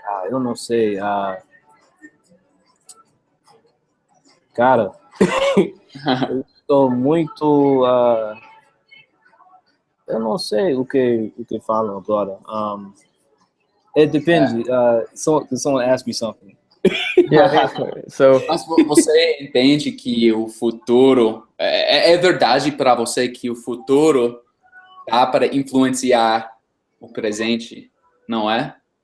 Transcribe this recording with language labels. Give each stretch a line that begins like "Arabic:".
Portuguese: Eu não sei, cara, eu estou muito, eu não sei o que falam agora.
English: It depends. Someone asked me something. Yeah. So.
Portuguese: Mas você entende que o futuro é verdade para você que o futuro dá para influenciar o presente, não é?